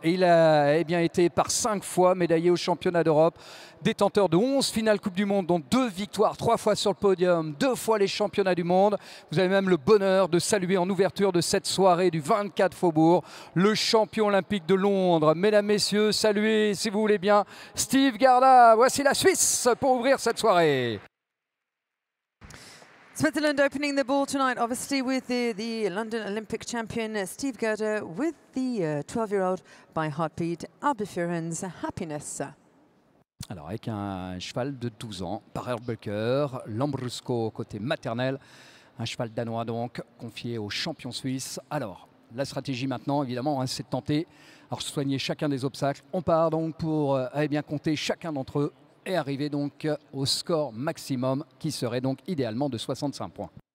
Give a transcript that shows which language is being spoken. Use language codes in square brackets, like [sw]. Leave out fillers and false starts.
[fr] Et il a été par 5 fois médaillé au championnat d'Europe, détenteur de 11 finales Coupe du Monde, dont 2 victoires, 3 fois sur le podium, 2 fois les championnats du monde. Vous avez même le bonheur de saluer en ouverture de cette soirée du 24 Faubourg le champion olympique de Londres. Mesdames, messieurs, saluez, si vous voulez bien, Steve Garda. Voici la Suisse pour ouvrir cette soirée. [en] Switzerland opening the ball tonight, obviously with the London Olympic champion Steve Gerda, with the 12-year-old by Heartbeat, Albifurens Happiness. [fr] Alors avec un cheval de 12 ans, par Herböcker, Lambrusco côté maternel, un cheval danois donc, confié au champion suisse. Alors, la stratégie maintenant, évidemment, c'est de tenter, alors soigner chacun des obstacles. On part donc pour compter chacun d'entre eux et arriver donc au score maximum qui serait donc idéalement de 65 points.